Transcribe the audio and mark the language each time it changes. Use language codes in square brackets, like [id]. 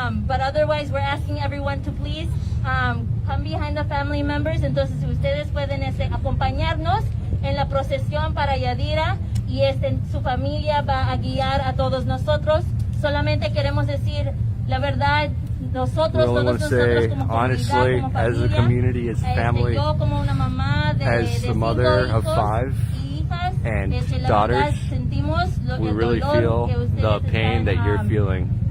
[en] But otherwise, we're asking everyone to please come behind the family members. [es] Entonces, si ustedes pueden acompañarnos en la procesión para Yadira y su familia va a guiar a todos nosotros. Solamente queremos decir la verdad. Nosotros, [en] we only want to say, honestly, as a community, as a family, [es] yo como una mamá [en] as the mother of 5 and daughters, we really feel the pain that you're feeling,